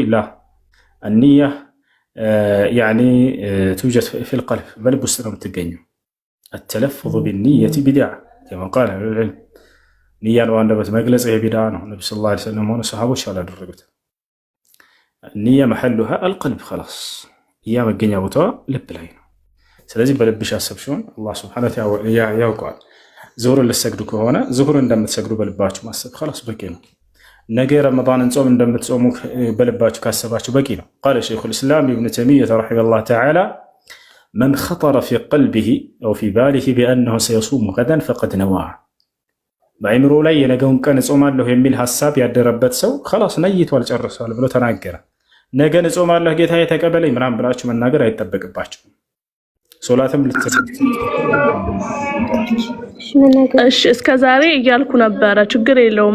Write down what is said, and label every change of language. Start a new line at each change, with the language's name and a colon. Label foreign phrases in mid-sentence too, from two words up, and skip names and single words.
Arabic: لا النية يعني توجد في القلب
Amharic: በልብ ውስጥ ነው የምትገኘው።
Arabic: التلفظ بالنية بدعة كما قال العلم
Amharic: ንያን በአንደበት መግለጽ ይሄ ቢድዓ ነው። ነብዩ
Arabic: صلى الله عليه وسلم
Amharic: ሆነ ሰሃቦች አላደረጉት። ንያ
Arabic: محلها القلب خلاص
Amharic: ያ መገኛ ቦታዋ ልብ ላይ ነው። ስለዚህ በልብሽ አሰብሽውን አላህ
Arabic: سبحانه وتعالى
Amharic: ያውቀዋል። ዙሁርን ልትሰግዱ ከሆነ ዙሁርን እንደምትሰግዱ በልባችሁ ማሰብ خلاص በቂ ነው። ነገ ረመዳንን ጾም እንደምትጾሙ በልባችሁ ካሰባችሁ በቂ ነው።
Arabic: قال شيخ الإسلام ابن تيمية رحمه الله تعالى من خطر في قلبه أو في باله بأنه سيصوم غدا فقد نوى
Amharic: በአእምሮ ላይ የነገውን ቀን እጾማለሁ የሚል ሐሳብ ያደረበት ሰው خلاص ነይቷል ጨርሷል ብሎ ተናገረ። ነገ እጾማለሁ ጌታዬ ተቀበለኝ ምናምን ብላችሁ መናገር አይጠበቅባችሁም። ሶላትም እሺ እስከ ዛሬ እያልኩ ነበረ። ችግር የለውማ